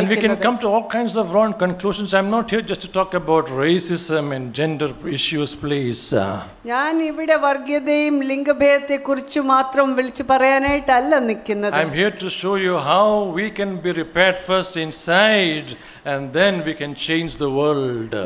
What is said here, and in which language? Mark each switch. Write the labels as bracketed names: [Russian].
[English] And we can come to all kinds of wrong conclusions. I'm not here just to talk about racism and gender issues, please. [Malayalam] ഞാൻ ഇവിടെ വർഗീയതയും ലിംഗഭേദത്തെക്കുറിച്ച് മാത്രം വിളിച്ചു പറയാനായിട്ടല്ല നിൽക്കുന്നത്. [English] I'm here to show you how we can be repaired first inside and then we can change the world.